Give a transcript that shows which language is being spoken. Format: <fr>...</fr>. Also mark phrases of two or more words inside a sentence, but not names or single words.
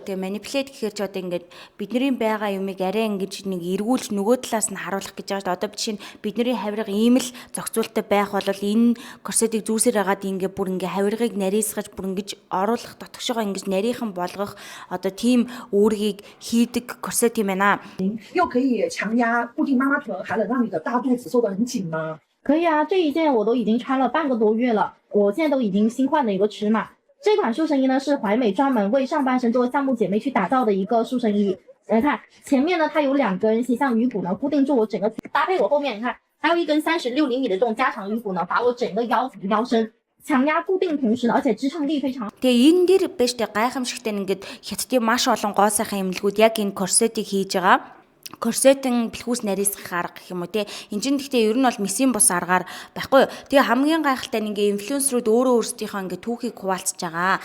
<mn>Тэгээ манипулейт гэхээр ч одоо ингээд бидний байгаа юмыг арай ингэж нэг эргүүлж нөгөө талаас нь харуулах гэж байгаа шүү дээ. Одоо жишээ нь бидний хавирга ийм л зохицуулттай байх бол энэ корсетыг зүүсээр хагаад ингээд бүр ингээд хавиргыг нарийсгаж бүр ингэж оруулах дотгошоо ингэж нарийнхан болгох одоо тийм үүргийг хийдэг корсет юм байна.</mn> <zh>又可以强压固定妈妈臀，还能让你的大肚子收得很紧吗？可以啊，这一件我都已经穿了半个多月了，我现在都已经新换了一个尺码。这款塑身衣呢是怀美专门为上半身这位项目姐妹去打造的一个塑身衣。你看前面呢它有2根形象鱼骨呢固定住我整个，搭配我后面你看还有一根36厘米的这种加长鱼骨呢，把我整个腰身强压固定同时呢，而且支撑力非常。</zh> <mn>Тэгээ энэ дэр биш тэ гайхамшигтай ингээд хятадын маш олон гоо сайхан эмнэлгүүд яг энэ корсетыг хийж байгаа. корсетын бэлхүүс нарийсгах арга гэх юм уу те. Энд чинь гэхдээ ер нь бол месийн бус аргаар байхгүй юу. Тэгээ хамгийн гайхалтай нь ингээ инфлюенсерүүд өөрөө өөрсдийнхөө ингээ түүхийг хуваалцаж байгаа.</mn>